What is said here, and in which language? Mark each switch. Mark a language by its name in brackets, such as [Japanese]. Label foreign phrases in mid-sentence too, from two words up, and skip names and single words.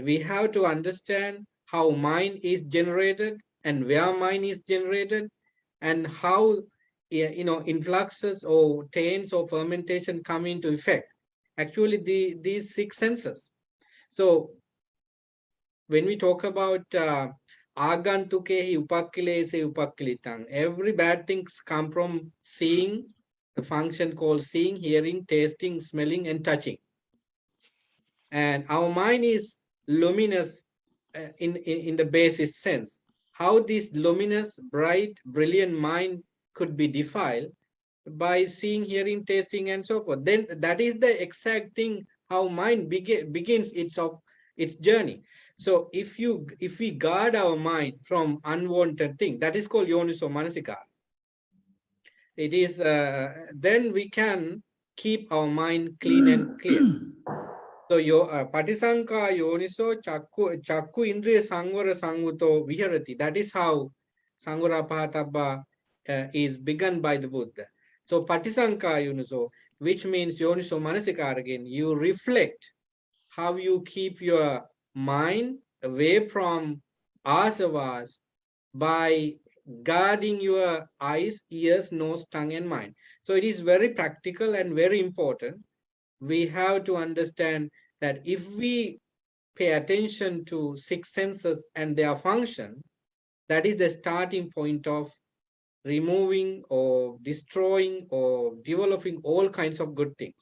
[English] We have to understand how mind is generated and where mind is generated, and how, you know, influxes or taints or fermentation come into effect. Actually, these six senses. So when we talk about [Pali] agantukehi upakkilese upakkilitang, [English] every bad things come from seeing, the function called seeing, hearing, tasting, smelling, and touching. And our mind is luminous in the basic sense. How this luminous, bright, brilliant mind could be defiled by seeing, hearing, tasting, and so forth. Then that is the exact thing how mind begins its journey. So if we guard our mind from unwanted thing, that is called [Pali] yoniso manasikara. [English] It is then we can keep our mind clean and clear. [Pali] So patisanka yoniso chakku indriya sangvara sangvuto viharati. [English] That is how [Pali] Sangvara Pahatabba [English] is begun by the Buddha. [Pali] So patisanka yoniso, [English] which means [Pali] yoniso manasikara [English] again, you reflect how you keep your mind away from asavas by guarding your eyes, ears, nose, tongue, and mind. So it is very practical and very important. We have to understand that if we pay attention to six senses and their function, that is the starting point of removing or destroying or developing all kinds of good things.